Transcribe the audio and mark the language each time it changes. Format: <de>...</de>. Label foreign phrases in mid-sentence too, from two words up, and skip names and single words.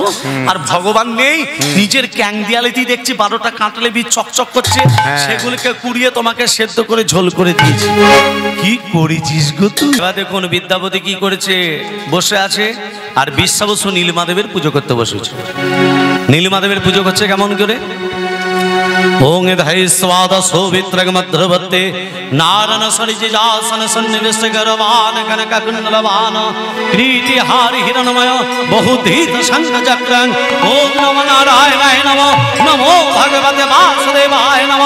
<bn>আর ভগবান নেই, নিজের ক্যাং দিয়ালেতেই দেখছি 12টা কাঁঠালে বীজ চকচক করছে, সেগুলোকে কুড়িয়ে তোমাকে সেদ্ধ করে ঝোল করে দিয়েছি। কি করেছিস গো তুই? এবার দেখুন বিদ্যাপতি কি করেছে, বসে আছে আর বিশ্বাবসু নীলমাদেবের পুজো করতে বসেছে। নীলমাদেবের পুজো করছে কেমন করে?</bn> <sa>ओं धै स्वाद सौवित्रग मध्रवत्ते नारन सरिजासन सन्निविष्ट गर्वान कनक कुंडलवान प्रीति हारि हिरणमय बहुधीत शंख चक्रं। ओं नमो नारायणाय नमो नमो भगवते वासुदेवाय नमः।</sa>